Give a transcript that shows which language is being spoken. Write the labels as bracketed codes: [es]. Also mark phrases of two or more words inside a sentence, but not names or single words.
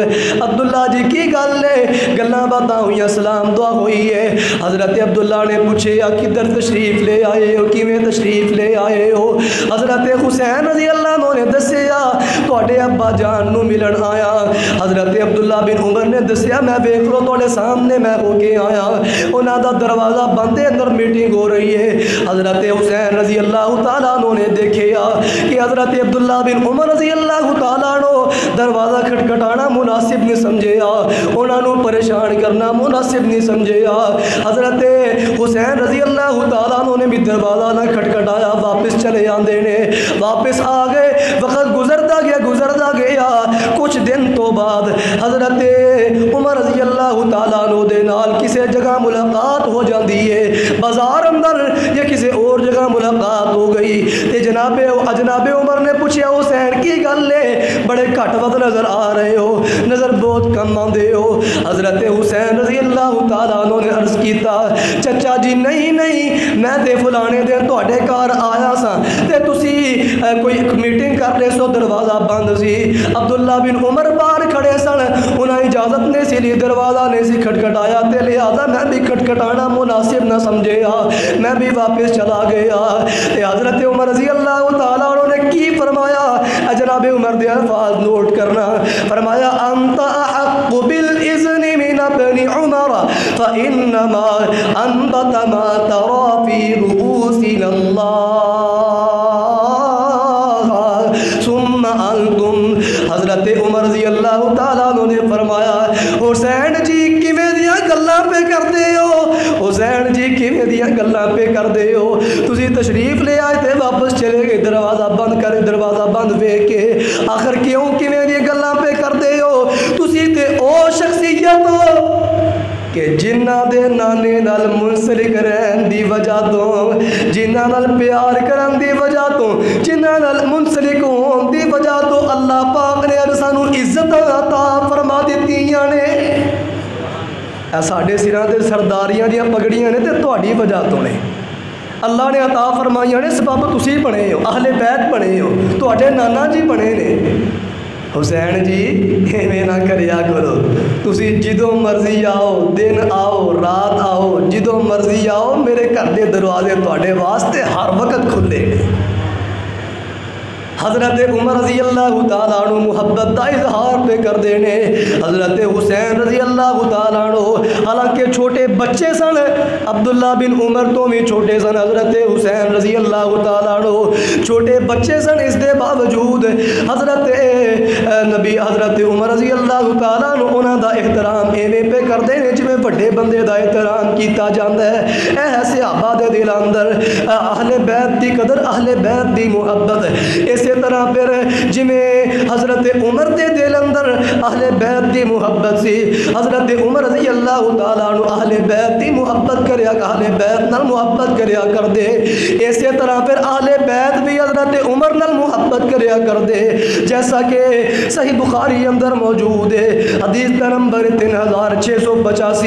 [pa] عبداللہ جی کی گل ہے؟ گلاں باتاں ہوئیاں، سلام دعا ہوئی ہے۔ حضرت عبداللہ نے پوچھیا کدھر تشریف لے آئے ہو، کیویں تشریف لے آئے ہو؟ حضرت حسین رضی اللہ عنہ نے دسیا تواڈے ابا جان نو ملن آیا۔ حضرت عبداللہ بن عمر نے دسیا میں ویکھ لو تواڈے سامنے میں ہو کے آیا، انہاں دا دروازہ بند ہے، اندر میٹنگ ہو رہی ہے۔ حضرت حسین رضی اللہ تعالیٰ عنہ نے دیکھیا کہ حضرت عبداللہ بن عمر رضی اللہ تعالیٰ عنہ دروازہ کھٹکھٹانا مناسب نہیں سمجھیا، انہاں نو پریشان کرنا مناسب نہیں سمجھیا۔ حضرت حسین رضی اللہ تعالیٰ عنہ نے بھی دروازہ نہ کھٹکھٹایا، واپس چلے آندے نے، واپس آ گئے۔ وقت گزرتا گیا، کچھ دن تو بعد حضرت عمر رضی اللہ تعالیٰ عنہ دے نال کسی جگہ ملاقات ہو جاندی ہے، بازار اندر یا کسی اور جگہ ملاقات ہو گئی تے جناب عمر نے پوچھا حسین کی گل ہے، بڑے گھٹ ود نظر آ رہے ہو، نظر بہت کم آندے ہو۔ حضرت حسین رضی اللہ تعالیٰ عنہ نے عرض کیتا چچا جی نہیں میں تے فلانے دن تواڈے گھر آیا سا تے تسی کوئی ایک میٹنگ کر رہے سو، دروازہ بند سی، عبداللہ بن عمر باہر کھڑے سن، انہیں اجازت نہیں سی لی، دروازہ نہیں سی کھٹکھٹایا تے لہذا میں بھی کھٹکھٹانا مناسب نہ سمجھیا، میں بھی واپس چلا گیا۔ حضرت عمر رضی اللہ تعالیٰ عنہ نے کی فرمایا؟ جناب عمر دے الفاظ نوٹ کرنا، فرمایا [ar] انت احق بالاذن من ابن عمر فانما انبت ما ترى في رؤوسنا الله ثم انتم۔ [pa] حضرت عمر رضی اللہ تعالیٰ عنہ نے فرمایا حسین جی کیویں دیاں گلاں پہ کردے ہو، حسین جی کیویں دیاں گلاں پہ کردے ہو، تسی تشریف لے آئے تے واپس چلے گئے، دروازہ بند کرے، دروازہ بند ویکھ کے آخر کیوں کیویں دیاں گلاں پہ کردے ہو؟ تسی تے او شخصیت ہو کہ جنہ دے نانے نال منسلک رہن دی وجہ تو، جنہ نال پیار کرن دی وجہ تو، جنہ نال منسلک ہون دی وجہ تو اللہ پاک نے سانو عزت عطا فرما دتیاں نے۔ اے ساڈے سراں تے سرداریاں دیاں پگڑیاں نے تے تہاڈی وجہ تو نے، اللہ نے عطا فرمائیاں نے، سبب تسی بنے ہو، اہل بیت بنے ہو، تہاڈے نانا جی بنے نے۔ حسین جی ایویں نہ کریا کرو، تسی جدوں مرضی آؤ، دن آؤ رات آؤ، جدوں مرضی آؤ، میرے گھر دے دروازے تواڈے واسطے ہر وقت کھلے نے۔ حضرت عمر رضی اللہ تعالیٰ عنہ محبت دا اظہار پہ کر دینے۔ حضرت حسین رضی اللہ تعالیٰ عنہ حالانکہ چھوٹے بچے سن، عبداللہ بن عمر تو بھی چھوٹے سن، حضرت حسین رضی اللہ تعالیٰ عنہ چھوٹے بچے سن، اس دے باوجود حضرت نبی حضرت عمر رضی اللہ تعالیٰ عنہ انہاں دا احترام ایویں پہ کردے نے جویں بڑے بندے دا احترام کیتا جاندا ہے۔ اے صحابہ دے دل اندر اہل بیت دی قدر، اہل بیت دی محبت، اسی طرح پھر جویں حضرت عمر دے دل اندر اہل بیت دی محبت سی، حضرت عمر رضی اللہ تعالیٰ عنہ اہل بیت دی محبت کریا، اہل بیت نال محبت کریا کر دے، اسی طرح پھر اہل بیت بھی حضرت عمر نال محبت کریا کر دے، جیسا کہ صحیح بخاری اندر موجود ہے حدیث کا نمبر 3685۔